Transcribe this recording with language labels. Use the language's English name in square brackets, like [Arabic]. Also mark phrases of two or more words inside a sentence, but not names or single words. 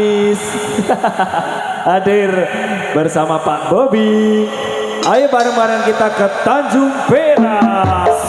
[Indonesian] Aziz hadir bersama Pak Bobby. Ayo bareng-bareng kita ke Tanjung Perak.